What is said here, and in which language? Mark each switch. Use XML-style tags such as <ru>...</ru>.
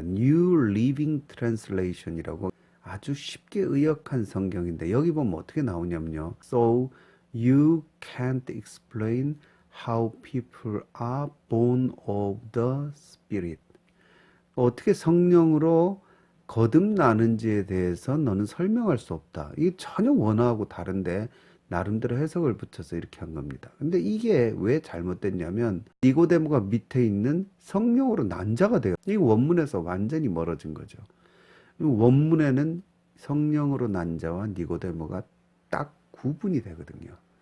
<ko>New Living Translation이라고 아주 쉽게 의역한 성경인데 여기 보면 어떻게 나오냐면요.</ko> <en>So you can't explain how people are born of the Spirit.</en> <ko>어떻게 성령으로 거듭나는지에 대해서 너는 설명할 수 없다. 이게 전혀 원어하고 다른데 나름대로 해석을 붙여서 이렇게 한 겁니다. 근데 이게 왜 잘못됐냐면 니고데모가 밑에 있는 성령으로 난 자가 돼요. 이 원문에서 완전히 멀어진 거죠. 원문에는 성령으로 난 자와 니고데모가 딱 구분이 되거든요.</ko>